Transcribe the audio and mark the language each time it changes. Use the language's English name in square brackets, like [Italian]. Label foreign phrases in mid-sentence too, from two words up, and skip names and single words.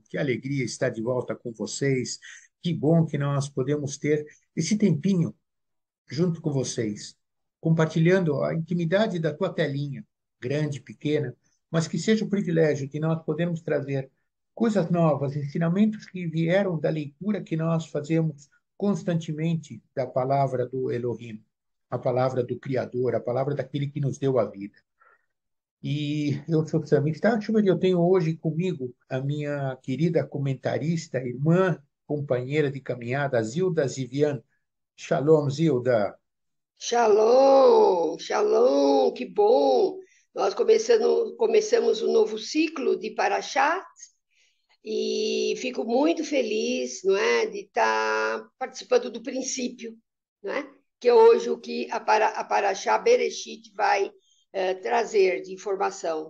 [Portuguese] Que alegria estar de volta com vocês. Que bom que nós podemos ter esse tempinho junto com vocês, compartilhando a intimidade da tua telinha, grande, pequena, mas que seja o privilégio de nós podermos trazer coisas novas, ensinamentos que vieram da leitura que nós fazemos constantemente da palavra do Elohim, a palavra do Criador, a palavra daquele que nos deu a vida. E eu sou Samir Stachman e eu tenho hoje comigo a minha querida comentarista, irmã, companheira de caminhada, Zilda Zivian. Shalom, Zilda. Shalom, shalom, que bom! Nós começamos um novo ciclo de Parashat e fico muito feliz, não é, de estar participando do princípio, não é? Que é hoje o que a Parashá Bereshit vai trazer de informação.